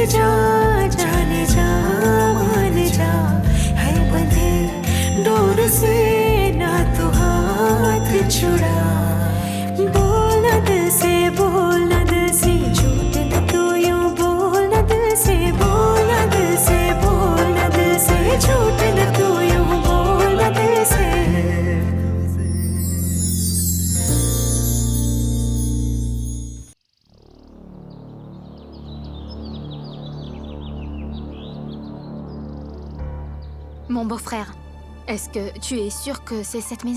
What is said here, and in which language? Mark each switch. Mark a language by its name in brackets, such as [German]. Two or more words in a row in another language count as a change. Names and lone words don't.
[Hindi] जा जाने जा मान जा है बंधे डोर से ना तू हाथ छुड़ा बोल न दिल से बोल न दिल से झूठ न तू यूं बोल न दिल से बोल न दिल से बोल न दिल से झूठ न तू यूं बोल न दिल से [French] Mon beau-frère, est-ce que tu es sûr que c'est cette maison?